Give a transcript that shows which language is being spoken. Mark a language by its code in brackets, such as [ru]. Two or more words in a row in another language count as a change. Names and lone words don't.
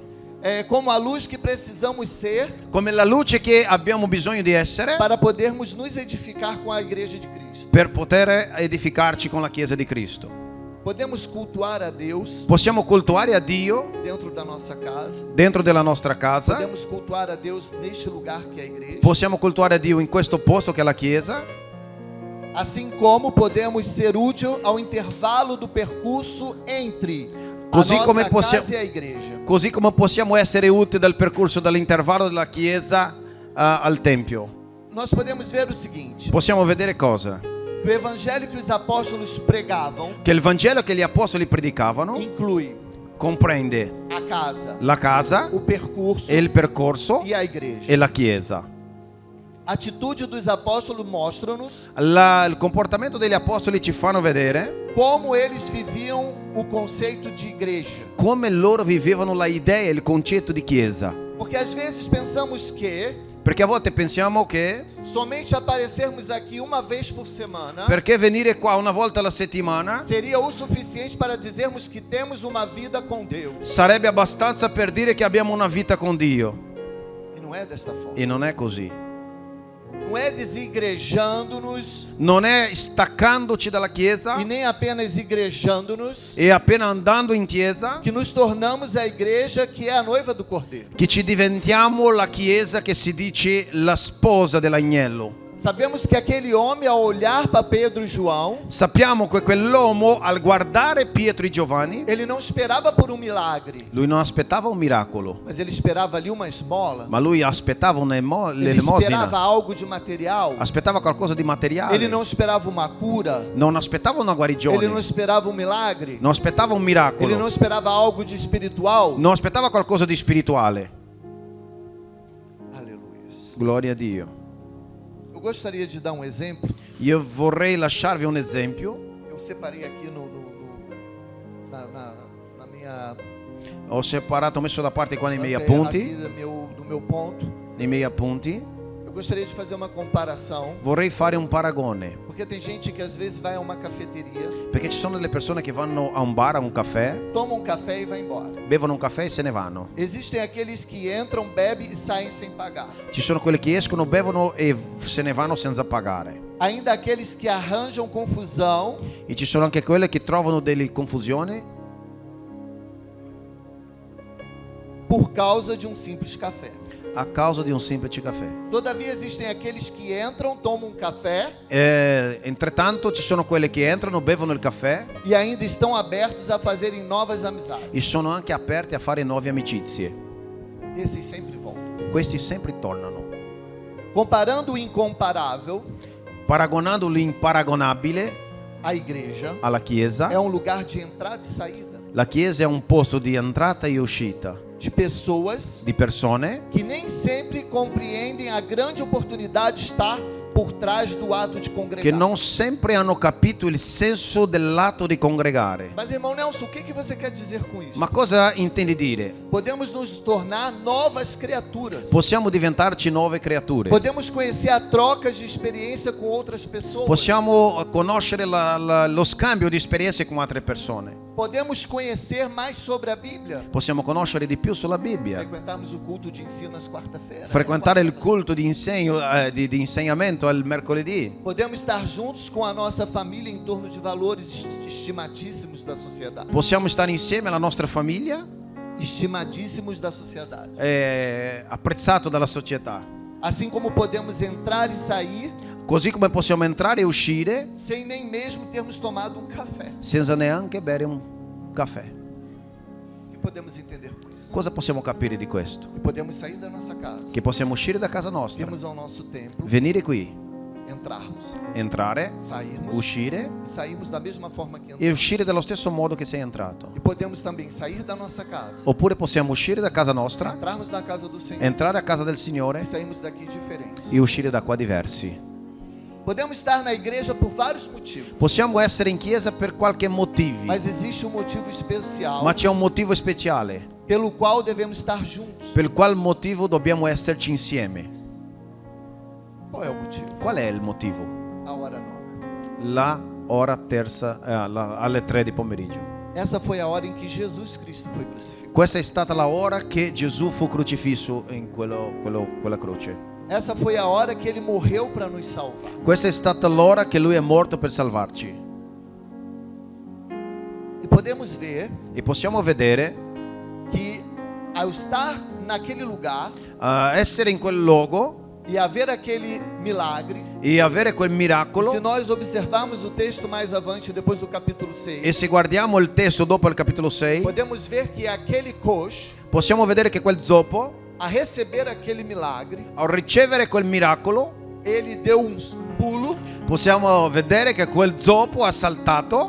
[pt] como a luz que precisamos ser [it] come la luce che abbiamo bisogno di essere [pt] para podermos nos edificar com a igreja de Cristo. [it] per poter edificarci con la Chiesa di Cristo. [pt] Podemos cultuar a Deus [it] Possiamo cultuare a Dio [pt] dentro da nossa casa. [it] dentro della nostra casa, [pt] Podemos cultuar a Deus neste lugar que é a igreja. [it] possiamo cultuare a Dio in questo posto che è la Chiesa, [pt] Assim como podemos ser útil ao intervalo do percurso entre a [it] Così [pt] nossa [it] come [pt] casa [it] possiamo- [pt] e a igreja. [it] così come possiamo essere utili dal percorso dall'intervallo della Chiesa al Tempio. [pt] Nós podemos ver o seguinte: [it] Possiamo vedere cosa? [pt] que o evangelho que os apóstolos pregavam [it] Che il Vangelo che gli Apostoli predicavano [pt] inclui [it] comprende [pt] a casa, [it] la casa, [pt] o percurso [it] e il percorso [pt] e a igreja. [it] e la Chiesa. [pt] A atitude dos apóstolos mostra-nos [it] Il comportamento degli Apostoli ci fanno vedere [pt] como eles viviam o conceito de igreja. [it] come loro vivevano la idea e il concetto di Chiesa. [pt] Porque às vezes pensamos que [it] Perché a volte pensiamo che [pt] somente aparecermos aqui uma vez por semana [it] perché venire qua una volta alla settimana [pt] seria o suficiente para dizermos que temos uma vida com Deus. [it] sarebbe abbastanza per dire che abbiamo una vita con Dio. [pt] E não é desta forma. [it] E non è così. [pt] Não é desigrejando-nos [it] Non è staccandoci dalla Chiesa [pt] e nem apenas igrejando-nos [it] e appena andando in Chiesa [pt] que nos tornamos a igreja que é a noiva do Cordeiro. [it] che ci diventiamo la Chiesa che si dice la sposa dell'agnello. [pt] Sabemos que aquele homem, ao olhar para Pedro e João, [it] Sappiamo che quell'uomo al guardare Pietro e Giovanni, [pt] ele não esperava por um milagre, [it] lui non aspettava un miracolo, [pt] mas ele esperava ali uma esmola. [it] ma lui aspettava [pt] Ele esperava [it] l'elemosina, [pt] algo de material. [it] aspettava qualcosa di materiale, [pt] Ele não esperava uma cura. [it] non aspettava una [pt] Ele não [it] guarigione, [pt] esperava um milagre. [it] non aspettava un [pt] Ele [it] miracolo, [pt] não esperava algo de espiritual. [it] non aspettava qualcosa di spirituale. [pt] Aleluia. [it] Gloria a Dio. [pt] Eu gostaria de dar um exemplo. [it] Io vorrei lasciarvi un esempio. [pt] Eu separei aqui na minha [it] Ho separato, ho messo da parte qua nei miei [pt] aqui [it] appunti, [pt] do meu ponto. [it] nei miei appunti. [pt] Eu gostaria de fazer uma comparação, [it] Vorrei fare un paragone, [pt] porque tem gente que às vezes vai a uma cafeteria, [it] perché ci sono delle persone che vanno a un bar, a un caffè, [pt] toma um café e vai embora. [it] bevono un caffè e se ne vanno. [pt] Existem aqueles que entram, bebem e saem sem pagar. [it] Ci sono quelli che escono, bevono e se ne vanno senza pagare. [pt] Ainda aqueles que arranjam confusão [it] E ci sono anche quelli che trovano delle confusioni [pt] por causa de um simples café. [it] a causa di un semplice caffè. [pt] Todavia existem aqueles que entram, tomam um café [it] Entretanto ci sono quelli che entrano, bevono il caffè [pt] e ainda estão abertos a fazerem novas amizades. [it] e sono anche aperti a fare nuove amicizie. [pt] Esses sempre voltam. [it] Questi sempre tornano. [pt] Comparando o incomparável, [it] Paragonando l'imparagonabile [pt] a igreja [it] alla Chiesa, [pt] é um lugar de entrada e saída [it] la Chiesa è un posto di entrata e uscita [pt] de pessoas [it] di persone [pt] que nem sempre compreendem a grande oportunidade de estar por trás do ato de [it] che [pt] congregar. [it] non sempre hanno capito il senso dell'atto di congregare. [pt] Mas, irmão Nelson, o que você quer dizer com isso? [it] Ma cosa intendi dire? [pt] Podemos nos tornar novas criaturas. [it] Possiamo diventarci nuove creature. [pt] Podemos conhecer a troca de experiência com outras pessoas. [it] Possiamo conoscere lo scambio di esperienze con altre persone. [pt] Podemos conhecer mais sobre a Bíblia. [it] Possiamo conoscere di più sulla Bibbia. [pt] Frequentarmos o culto de ensino às quarta-feiras. [it] Frequentare il culto di insegnamento al mercoledì. [pt] Podemos estar juntos com a nossa família em torno de valores estimadíssimos da sociedade. [it] Possiamo stare insieme alla nostra famiglia, [pt] Estimadíssimos da sociedade. [it] apprezzato dalla società. [pt] Assim como podemos entrar e sair [it] Così come possiamo entrare e uscire [pt] sem nem mesmo termos tomado um café. [it] senza neanche bere un caffè. [pt] O que podemos entender com isso? [it] Cosa possiamo capire di questo? [pt] Que podemos sair da nossa casa, [it] Che possiamo uscire da casa nostra, [pt] irmos ao nosso templo, [it] venire qui, [pt] entrarmos, [it] entrare, [pt] sairmos [it] uscire [pt] e sairmos da mesma forma que [it] e [pt] entramos. [it] uscire dello stesso modo che sei entrato. [pt] E podemos também sair da nossa casa, [it] Oppure possiamo uscire da casa nostra, [pt] entrarmos na casa do Senhor [it] entrare a casa del Signore [pt] e sairmos daqui diferentes. [it] e uscire da qua diversi. [pt] Podemos estar na igreja por vários motivos, [it] Possiamo essere in chiesa per qualche motivo, [pt] mas existe um motivo especial [it] ma c'è un motivo speciale [pt] pelo qual devemos estar juntos. [it] per qual motivo dobbiamo esserci insieme. [pt] Qual é o motivo? [it] Qual è il motivo? [pt] A hora nona. [it] La ora terza alle 3 di pomeriggio. [pt] Essa foi a hora em que Jesus Cristo foi crucificado. [it] Questa è stata la ora che Gesù fu crocifisso in quella croce. [pt] Essa foi a hora que ele morreu para nos salvar. [it] Questa è stata l'ora che lui è morto per salvarci. [pt] E podemos ver [it] E possiamo vedere [pt] que ao estar naquele lugar [it] essere in quel luogo [pt] e haver aquele milagre, [it] e avere quel miracolo. [pt] se nós observarmos o texto mais avante, depois do capítulo [it] E 6, se guardiamo il testo dopo il capitolo 6, [pt] podemos ver que aquele coxo, [it] possiamo vedere che quel zoppo, [pt] a receber aquele milagre, [it] a ricevere quel miracolo, [pt] ele deu um pulo, [it] possiamo vedere che quel zoppo ha saltato.